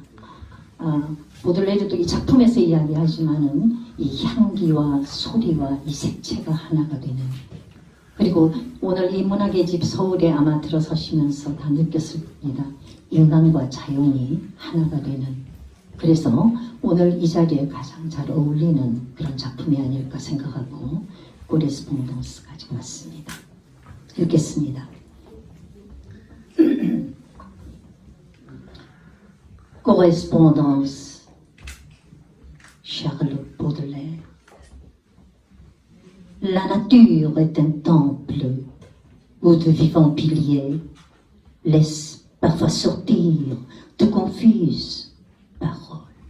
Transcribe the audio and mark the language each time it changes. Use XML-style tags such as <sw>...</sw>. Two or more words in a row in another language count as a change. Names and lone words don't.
<ko>보들레르도 이 작품에서 이야기하지만은 이 향기와 소리와 이 색채가 하나가 되는, 그리고 오늘 이 문학의 집 서울에 아마 들어서시면서 다 느꼈을 겁니다. 인간과 자연이 하나가 되는, 그래서 오늘 이 자리에 가장 잘 어울리는 그런 작품이 아닐까 생각하고 코레스pondan스 가지고 왔습니다. 읽겠습니다.</ko> <fr>Correspondance, Charles Baudelaire. La nature est un temple où de vivants piliers laissent parfois sortir de confuses paroles.</fr>